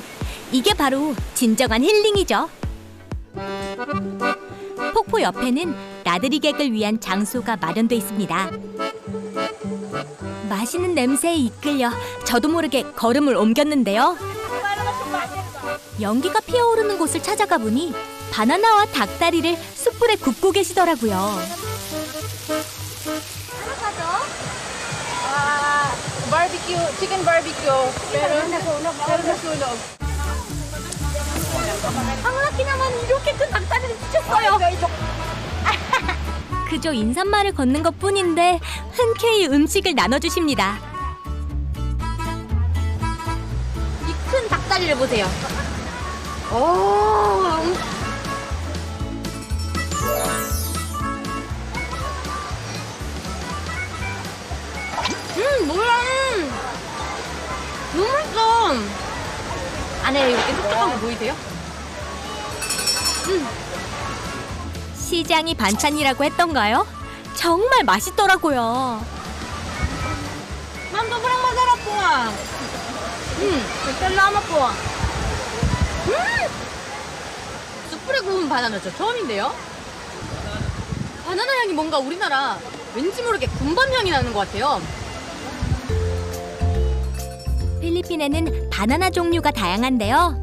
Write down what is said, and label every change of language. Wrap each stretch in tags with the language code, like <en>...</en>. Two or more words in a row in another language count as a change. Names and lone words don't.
<ko>이게 바로 진정한 힐링이죠. 폭포 옆에는 나들이 객을 위한 장소가 마련돼 있습니다. 맛있는 냄새에 이끌려 저도 모르게 걸음을 옮겼는데요. 연기가 피어오르는 곳을 찾아가 보니 바나나와 닭다리를 숯불에 굽고 계시더라고요.</ko> <en>Barbecue, chicken barbecue.</en> <tl>Pero nasunog.</tl> <ko>방울라키나만 이렇게 큰 닭다리를 주셨어요. 그저 인사말을 걷는 것뿐인데 흔쾌히 음식을 나눠주십니다. 이 큰 닭다리를 보세요. 오. 뭐야? 너무 맛있어. 안에 이렇게 촉촉한 거 보이세요? 시장이 반찬이라고 했던가요? 정말 맛있더라고요.</ko> <tl>Ma'am, sobrang masarap po ah. salamat po.</tl> <ko>숯불에 구운 바나나 저 처음인데요? 바나나 향이 뭔가 우리나라 왠지 모르게 군밤 향이 나는 것 같아요. 필리핀에는 바나나 종류가 다양한데요.</ko>